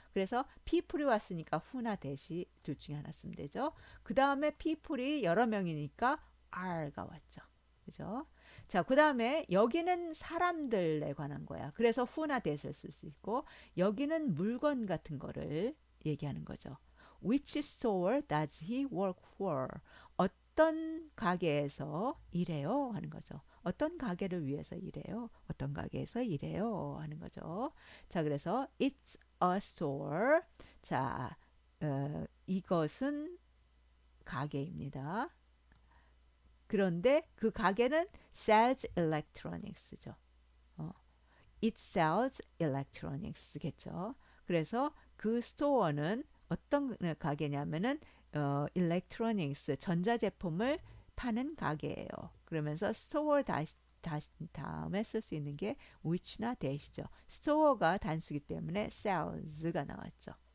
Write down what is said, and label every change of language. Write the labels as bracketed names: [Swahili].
[Korean] 그래서 people이 왔으니까 who나 that이 둘 중에 하나 쓰면 되죠. 그 다음에 people이 여러 명이니까 are가 왔죠. 그죠? 자, 그 다음에 여기는 사람들에 관한 거야. 그래서 who나 that을 쓸 수 있고 여기는 물건 같은 거를 얘기하는 거죠. [English] Which store does he work for? [Korean] 어떤 가게에서 일해요? 하는 거죠. 어떤 가게를 위해서 일해요? 어떤 가게에서 일해요? 하는 거죠. 자, 그래서 [English] it's a store. [Korean] 자, 이것은 가게입니다. 그런데 그 가게는 [English] sells electronics죠. [Korean] 어, [English] it sells electronics겠죠. [Korean] 그래서 그 스토어는 어떤 가게냐면은 electronics 전자제품을 파는 가게예요. 그러면서 스토어 다음에 쓸 수 있는 게 which나 that이죠. 스토어가 단수기 때문에 sells가 나왔죠.